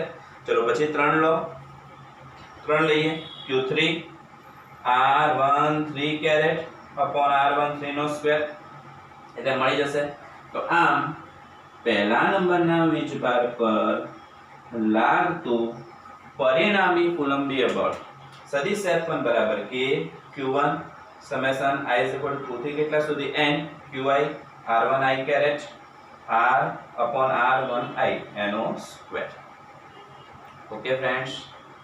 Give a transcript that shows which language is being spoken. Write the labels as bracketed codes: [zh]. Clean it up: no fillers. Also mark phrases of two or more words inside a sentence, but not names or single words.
[gu] ચલો પછી 3 લો, 3 લઈએ, Q3 R13 [en] caret upon [gu] R13 નો સ્ક્વેર, એટલે મળી જશે. તો આમ પહેલા નંબરના વીજભાર પર લાગતું પરિણામી કુલંબીય બળ સદિશ F1 બરાબર K Q1 સમેશન I [en] is equal to [gu] 2 થી કેટલા સુધી, n Qi R1i કેરેટ R upon R1i નો સ્ક્વેર. [en] okay friends.